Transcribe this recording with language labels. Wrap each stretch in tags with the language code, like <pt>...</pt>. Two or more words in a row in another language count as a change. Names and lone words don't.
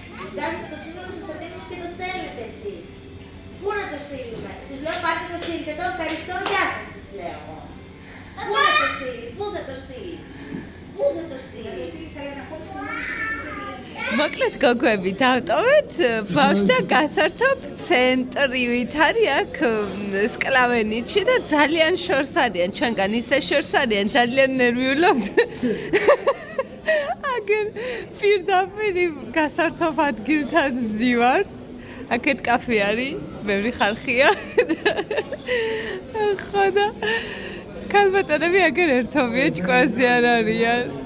<el>βγάζετε το σύνολο σας στο μήνυμα και το στέλνετε εσείς. Πού να το στείλουμε? Τους λέω πάρτε το στείλετε το ευχαριστώ, γεια σας τους λέω εγώ. Πού θα το στείλει, πού θα το στείλει, πού θα το στείλει.</el> <ka>მოკლედ გოგოები დავტოვეთ ბავშვთა გასართობ ცენტრივით არის აქ სკლავენიჩი და ძალიან შორს არიან ჩვენგან ისე შორს არიან ძალიან ნერვიულობთ აგერ პირდაპირ გასართობ ადგილთან ვზივართ აქეთ კაფე არის ბევრი ხალხია ხო და ქალბატონები აგერ ერთობია ჭკვაზე არ არიან</ka>